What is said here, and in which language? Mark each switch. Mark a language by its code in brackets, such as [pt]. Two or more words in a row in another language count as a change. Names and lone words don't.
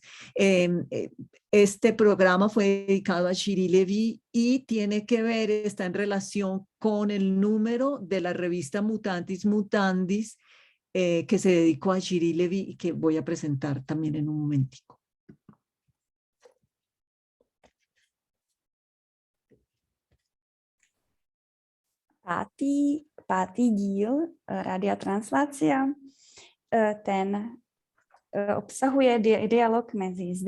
[es] Este programa fue dedicado a Shiri Levy y tiene que ver, está en relación con el número de la revista Mutatis Mutandis que se dedicó a Shiri Levy y que voy a presentar también en un momentico. [cs] Pátý díl Rádia Translacia, ten obsahuje dialog mezi zde